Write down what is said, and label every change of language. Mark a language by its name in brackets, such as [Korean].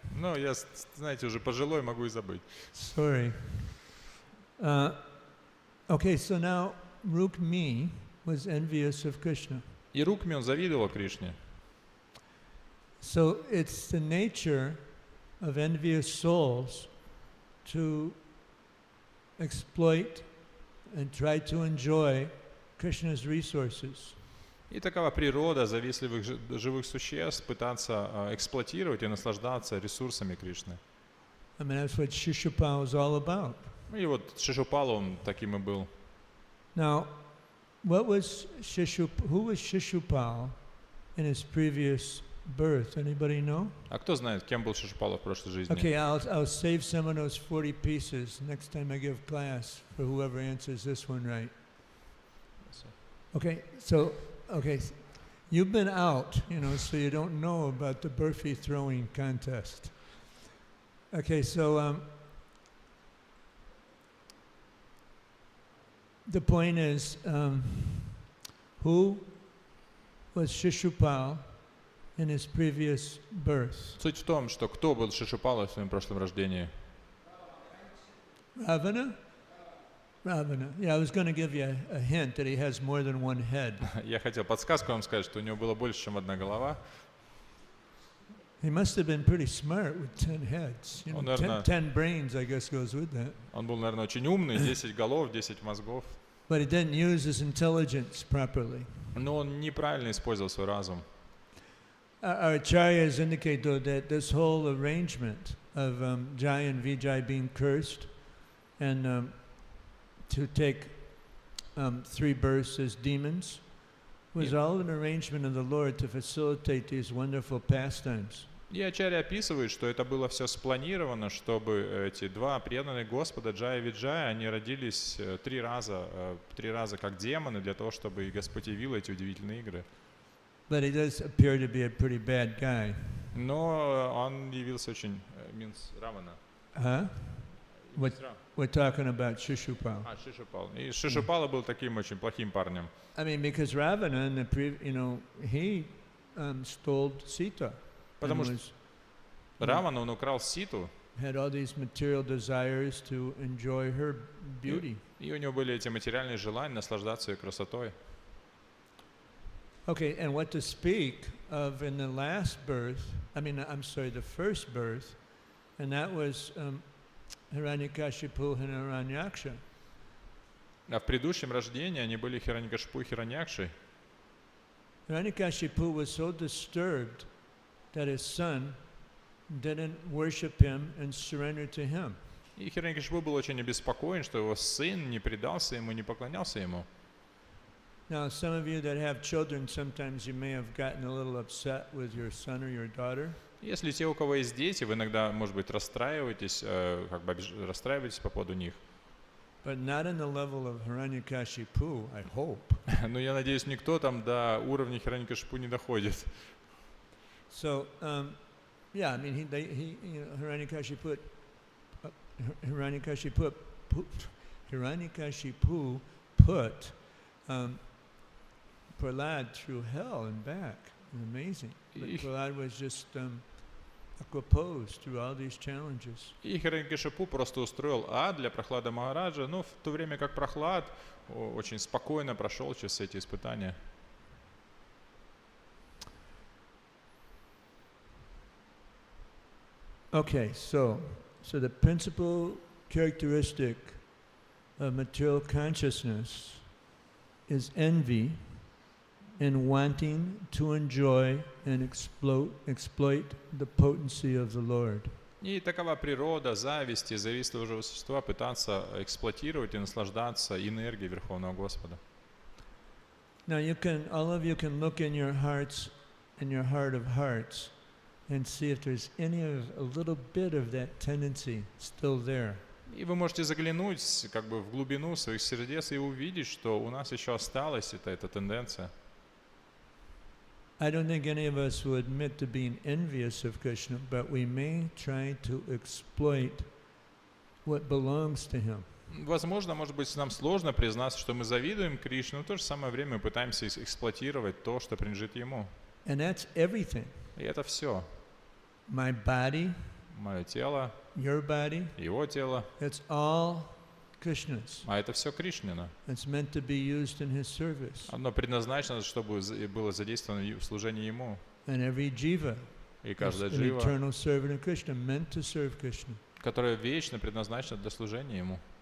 [Russian] Ну, я, знаете, уже пожилой, могу и забыть. [English] Sorry. Okay, so now Rukmi was envious of Krishna. [Russian] И Рукми он завидовал Кришне. [English] So it's the nature of envious souls to exploit and try to enjoy Krishna's resources. [Russian] И такова природа завистливых живых существ пытаться эксплуатировать и наслаждаться ресурсами Кришны. [English] I mean, that's what Shishupal is all about. [Russian] И вот Шишупал он таким и был. [English] Now, who was Shishupal in his previous birth? Anybody know? [Russian] А кто знает, кем был Шишупал в прошлой жизни? [English] Okay, I'll save some of those 40 pieces next time I give class for whoever answers this one right. Okay, you've been out, so you don't know about the burfi throwing contest. Okay, so the point is, who was Shishupal in his previous birth? [Russian] Суть в том, что кто был Шишупалом в своем прошлом рождении? [English] Ravana? Yeah, I was going to give you a hint that he has more than one head. [Russian] Я хотел подсказку вам сказать, что у него было больше, чем одна голова. [English] He must have been pretty smart with 10 heads. [Russian] Он, наверное, [English] 10 brains, I guess, goes with that. [Russian] Он был, наверное, очень умный, 10 голов, 10 мозгов. [English] But he didn't use his intelligence properly. [Russian] Но он неправильно использовал свой разум. [English] Our acharyas indicate, though, that this whole arrangement of Jai and Vijay being cursed and to take 3 births as demons was all an arrangement of the Lord to facilitate these wonderful pastimes. [Russian] И Ачарья описывает, что это было все спланировано, чтобы эти два преданных Господа, Джая и Виджая, они родились 3 раза как демоны, для того, чтобы и Господь явил эти удивительные игры. [English] But he does appear to be a pretty bad guy. [Russian] Но он явился очень... Равана. [English] Huh? We're talking about Shishupal. [Russian] Шишупал. И Шишупала был таким очень плохим парнем. [English] I mean, because Ravana, he stole Sita. [Russian] Потому что Равана, он украл Ситу. [English] Had all these material desires to enjoy her beauty. [Russian] И у него были эти материальные желания наслаждаться ее красотой. [English] Okay, and what to speak of in the last birth, the first birth, and that was Hiranyakashipu and Hiranyaksha. [Russian] А в предыдущем рождении они были Хираньякашипу и Хираньякшей. [English] Hiranyakashipu was so disturbed that his son didn't worship him and surrender to him. [Russian] И Хираньякашипу был очень обеспокоен, что его сын не предался ему, не поклонялся ему. [English] Now, some of you that have children, sometimes you may have gotten a little upset with your son or your daughter. [Russian] Если те, у кого есть дети, вы иногда, может быть, расстраиваетесь по поводу них. [English] But not in the level of Hiranyakashipu, I hope. [Russian] Но я надеюсь, никто там до уровня Хираньякашипу не доходит. [English] So, yeah, I mean, Hiranyakashipu put Prahlad through hell and back. Amazing. But Prahlad was just opposed through all these challenges. [Russian] И Хираньякашипу просто устроил ад для Прохлада Махараджа, но в то время как Прохлад очень спокойно прошел через эти испытания. [English] Okay, so the principal characteristic of material consciousness is envy and wanting to enjoy and exploit the potency of the Lord. [Russian] И такова природа зависти, завистливого существа, пытаться эксплуатировать и наслаждаться энергией Верховного Господа. [English] Now all of you can look in your hearts, in your heart of hearts, and see if there's a little bit of that tendency still there. [Russian] И вы можете заглянуть как бы в глубину своих сердец и увидеть, что у нас еще осталась эта тенденция. [English] I don't think any of us will admit to being envious of Krishna, but we may try to exploit what belongs to him. [Russian] Возможно, может быть, нам сложно признаться, что мы завидуем Кришне, но в то же самое время мы пытаемся эксплуатировать то, что принадлежит ему. [English] And that's everything. [Russian] И это все. [English] My body, [Russian] Мое тело, [English] your body, [Russian] его тело, [English] it's all Krishna's. [Russian] а это все Кришнина. [English] It's meant to be used in his service. [Russian] Оно предназначено, чтобы было задействовано в служении ему. [English] And every jiva [Russian] И [English] is [Russian] каждая [English] an [Russian] джива, [English] eternal servant of Krishna, meant to serve Krishna. [Russian] которая вечно предназначена для служения ему.